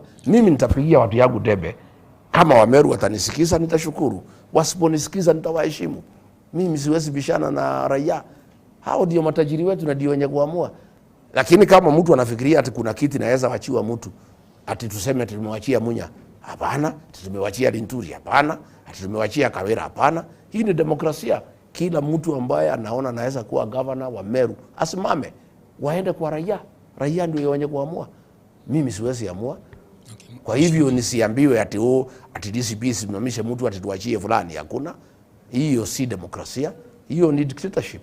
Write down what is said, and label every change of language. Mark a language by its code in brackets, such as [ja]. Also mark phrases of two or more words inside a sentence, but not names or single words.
[sw] Mimi nitapigia watu yangu debe. Kama Wameru watanisikiza nitashukuru. Wasiponisikiza nitawaheshimu. Mimi siwezi bishana na raia. Hao ndio matajiri wetu na ndio wenye kuamua. Lakini kama mtu anafikiria ati kuna kiti naweza wachiwa mtu, ati tuseme tumewachia Munya, hapana. Tumewachia Linturi, hapana. Ati tumewachia Kawira, hapana. Hii ni demokrasia. Kila mtu ambaye anaona anaweza kuwa governor wa Meru asimame, waende kwa raia. Raia ndio wenye kuamua. Mimi siwezi amua. Kwa hivyo nisiambiwe ati DCP simamishe mtu ati tuachie fulani. Hakuna. Hiyo si demokrasia. Hiyo ni dictatorship.